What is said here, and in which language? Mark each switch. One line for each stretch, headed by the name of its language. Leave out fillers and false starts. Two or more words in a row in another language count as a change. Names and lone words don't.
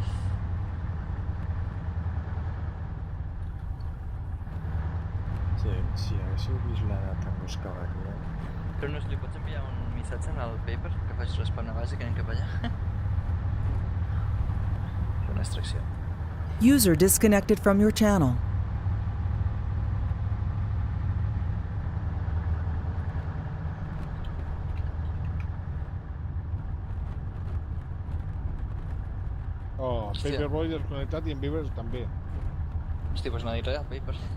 Catalan: Sí, si haguéssiu vist la Tango Cavalier... Però no li pots enviar un missatge al paper que faci respawn a base que anem cap allà? Fer una extracció.
English: User disconnected from your channel. Oh,
Catalan: Hòstia. Paperboy desconnectat i en Beavers també. Hosti, doncs no ha dit res al paper.